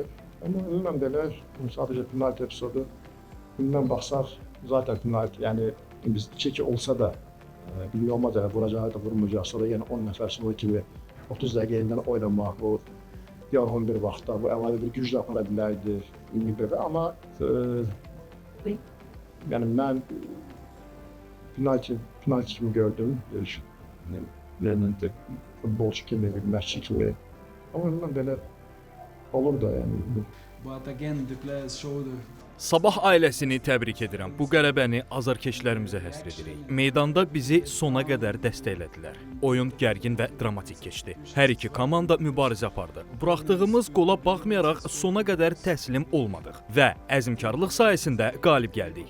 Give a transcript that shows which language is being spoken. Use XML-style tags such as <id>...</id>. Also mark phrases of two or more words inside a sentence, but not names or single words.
<az>Amma ümumən belə sadəcə penalti epizodu bundan baxsaq, zaten penalti, yəni biz 2-2 olsa da bilmək olmaz, vuracağı da vurmayacaqsa da, yəni 10 nəfər sonra kimi 30 dəqiqə yenidən oynamaq, bu yorğun bir vaxtda, bu əlavə bir güclə apara bilərdi, amma yəni mən penalti kimi gördüm, futbolçu kimi, məşqçi kimi, amma ondan belə olur da yəni.</az> <en>But again, the players showed</en> <az>Sabah ailəsini təbrik edirəm. Bu qələbəni azarkeşlərimizə həsr edirik. Meydanda bizi sona qədər dəstəklədilər. Oyun gərgin və dramatik keçdi. Hər iki komanda mübarizə apardı. Buraxdığımız qola baxmayaraq sona qədər təslim olmadıq və əzmkarlıq sayəsində qalib gəldik.</az>